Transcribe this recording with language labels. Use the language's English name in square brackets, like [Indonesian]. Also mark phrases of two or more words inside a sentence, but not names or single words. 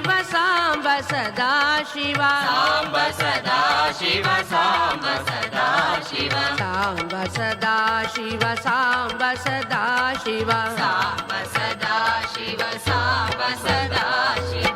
[Sanskrit] ಸಾಂಬ ಸದಾ ಶಿವ ಸಾಂಬ ಸದಾ ಶಿವ ಸಾಂಬ ಸದಾ ಶಿವ ಸಾಂಬ ಸದಾ ಶಿವ ಸಾಂಬ ಸದಾ ಶಿವ ಸಾಂಬ ಸದಾ ಶಿವ ಸಾಂಬ ಸದಾ ಶಿವ